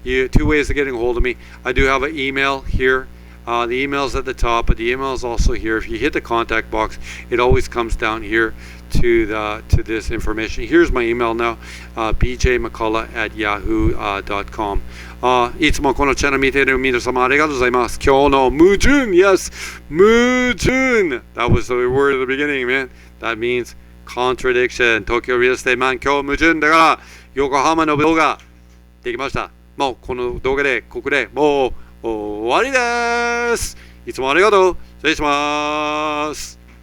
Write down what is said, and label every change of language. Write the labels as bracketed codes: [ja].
[en] Two ways of getting a hold of me. I do have an email here. The email's at the top, but the email is also here. If you hit the contact box, it always comes down here to this information. Here's my email now, bjmccullough@yahoo.com. [ja] いつもこのチャンネル見ている皆様ありがとうございます。今日の矛盾 [en] yes, 矛盾 that was the word at the beginning, man. That means contradiction. [ja] 東京リアルエステートマン、今日矛盾だから横浜の動画できました。もうこの動画でここでもう終わりです。いつもありがとう。失礼します。